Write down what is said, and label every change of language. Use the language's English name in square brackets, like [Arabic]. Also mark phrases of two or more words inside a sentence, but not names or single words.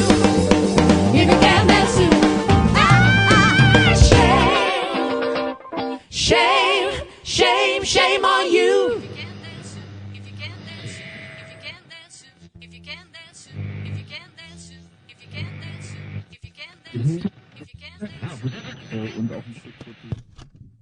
[English] If you can dance too, shame, shame, shame on you. If you can dance, if you can dance, if you can dance, if you can dance, if you can dance, if you can dance, if you can dance. [French] Ah, vous avez... [German] und auf dem Stück